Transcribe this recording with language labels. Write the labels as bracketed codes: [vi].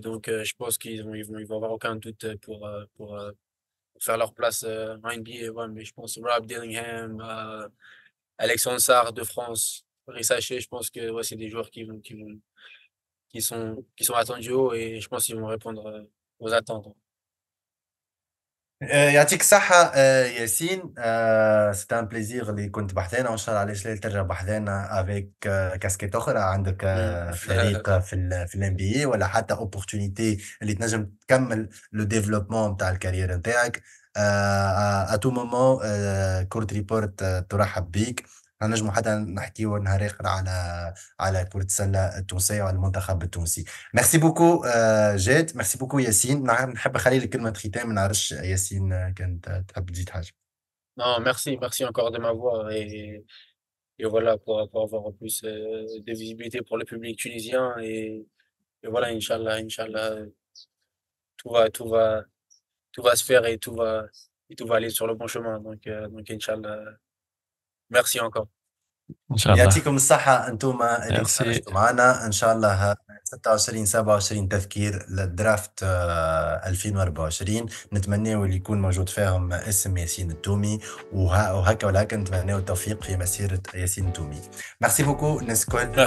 [fr] Donc, je pense ils vont avoir aucun doute pour faire leur place en NBA. Ouais, mais je pense Rob Dillingham, Alexandre Sarr de France, Rissa Shea, je pense que ouais, c'est des joueurs qui sont attendus haut et je pense qu'ils vont répondre aux attentes. [ar] يعطيك الصحة ياسين. [fr] سيت ان بليزير [ar] اللي كنت بحثانا وان شاء الله علاش لا ترجع بحثانا افيك كاسكيت اخرى عندك فريق في الام بي اي ولا حتى اوبورتونيتي اللي تنجم تكمل لو ديفلوبمون نتاع الكارير نتاعك. [fr] ا تو مومون [ar] كورت ريبورت ترحب بيك. نجموا حتى نحكيو نهار اخر على كرة السلة التونسية وعلى المنتخب التونسي. [fr] ميرسي بوكو جاد، ميرسي بوكو ياسين. [ar] نحب نخلي لك كلمة ختام، ما نعرفش ياسين كانت تحب تزيد حاجة. [fr] Non, merci encore de m'avoir et voilà pour avoir plus de visibilité pour le public tunisien et voilà, Inch'Allah, tout va se faire et tout va aller sur le bon chemin. Donc Inch'Allah, merci encore. [ar] Inch'Allah. يعطيكم الصحة انتوما اللي [fr] Merci. [ar] تفرجتوا معنا. ان شاء الله 26 27 تذكير للدرافت 2024 نتمناو اللي يكون موجود فيهم اسم ياسين التومي وهكا ولا هكا نتمناو التوفيق في مسيرة ياسين التومي. [fr] ميرسي بوكو [ar] الناس الكل.